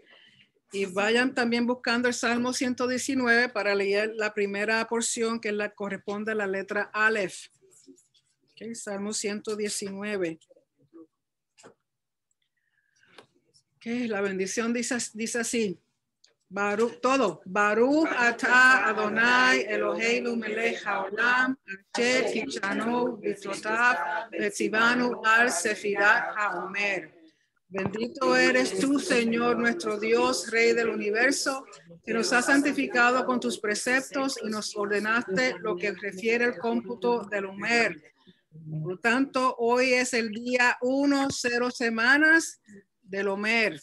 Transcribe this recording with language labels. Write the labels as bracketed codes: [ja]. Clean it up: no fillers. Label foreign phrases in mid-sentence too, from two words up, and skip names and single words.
[es] Y vayan también buscando el Salmo 119 para leer la primera porción que corresponde a la letra Aleph. Okay, Salmo 119. Okay, la bendición dice así. Baruch, todo. [he] ברוך אתה אדוני אלוהינו מלך העולם אשר קדשנו במצוותיו וציוונו על ספירת העומר. [es] Bendito eres tú, Señor, nuestro Dios, Rey del universo, que nos has santificado con tus preceptos y nos ordenaste lo que refiere al cómputo del Omer. Por lo tanto, hoy es el día 1, 0 semanas del Omer.